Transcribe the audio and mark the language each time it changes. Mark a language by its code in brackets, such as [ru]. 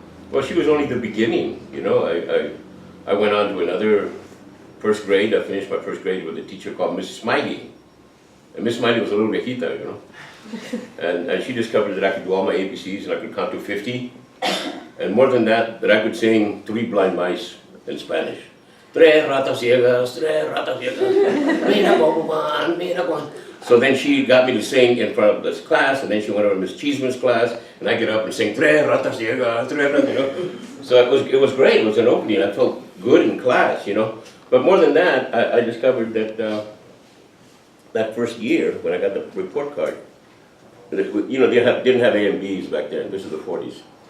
[en] Well, she was only the beginning, I went on to another first grade. I finished my first grade with a teacher called Miss Smiley. And Miss Smiley was a little viejita, And she discovered that I could do all my ABCs and I could count to 50. And more than that I could sing 3 blind mice in Spanish. [es] Tres ratas ciegas, mira cómo van, mira cómo. [en] So then she got me to sing in front of this class, and then she went over to Miss Cheeseman's class, and I get up and sing [es] Tres ratas ciegas, tres ratas, [en] So it was great. It was an opening. I felt good in class, But more than that, I discovered that that first year when I got the report card, they didn't have A and Bs back then. This is the 40s.